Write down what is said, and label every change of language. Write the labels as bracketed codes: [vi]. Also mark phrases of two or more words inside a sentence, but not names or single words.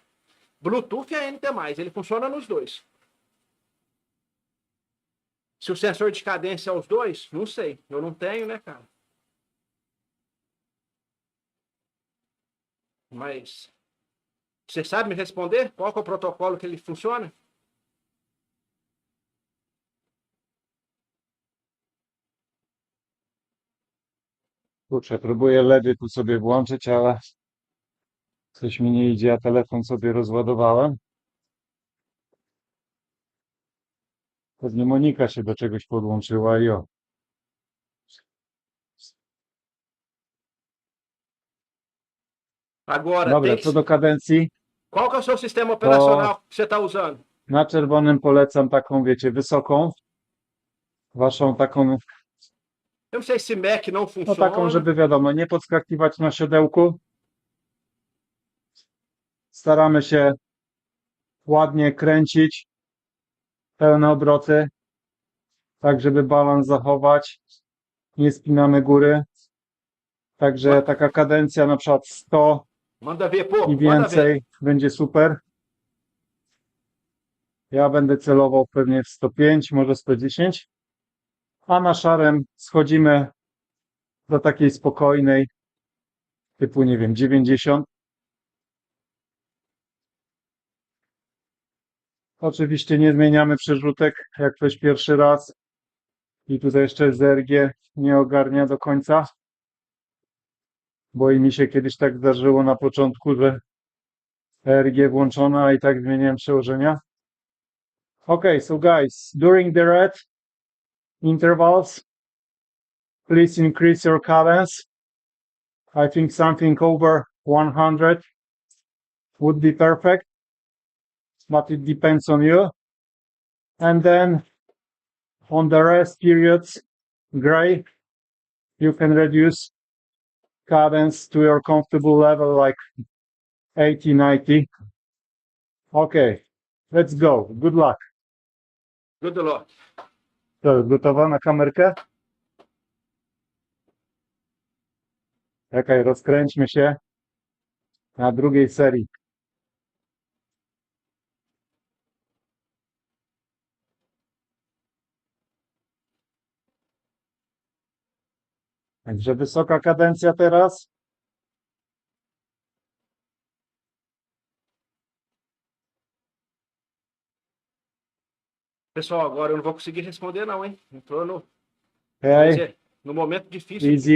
[pt] Bluetooth e ANT+, ele funciona nos dois. Se o sensor de cadência é os dois, não sei. Eu não tenho, né, cara? Mas você sabe me responder qual que é o protocolo que ele funciona? [pl] Kurczę, próbuję lewy tu sobie włączyć, ale coś mi nie idzie, a telefon sobie rozładowałem. Pewnie Monika się do czegoś podłączyła i o. [pt] Agora, [pl] Dobra, [pt] tem [pl] co [pt] que... [pl] do kadencji, [pt] Qual que é o seu sistema [pl] to [pt] operacional que você está usando? [pl] na czerwonym polecam taką, wiecie, wysoką, waszą taką, [pt] Eu não sei se Mac não [pl] no taką, [pt] funciona. [pl] żeby wiadomo, nie podskakiwać na siodełku. Staramy się ładnie kręcić, pełne obroty, tak żeby balans zachować, nie spinamy góry. Także taka kadencja na przykład 100 [pt] Manda ver, [pl] i [pt] pô, manda ver. [pl] więcej będzie super. Ja będę celował pewnie w 105, może 110. A na szarem schodzimy do takiej spokojnej, typu, nie wiem, 90. Oczywiście nie zmieniamy przerzutek, jak ktoś pierwszy raz i tutaj jeszcze ZRG nie ogarnia do końca, bo i mi się kiedyś tak zdarzyło na początku, że ERG włączona, a i tak zmieniałem przełożenia. [en] Okay, so guys, during the red intervals, please increase your cadence. I think something over 100 would be perfect, but it depends on you. And then on the rest periods, gray, you can reduce cadence to your comfortable level, like 80, 90. Okay, let's go. Good luck. Good luck. [pl] To, gotowa na kamerkę? Czekaj, rozkręćmy się na drugiej serii. Także wysoka kadencja teraz. [pt] Pessoal, agora eu não vou conseguir responder não, hein? Entrou no, quer [en] Okay, [pt] dizer, no momento difícil aqui.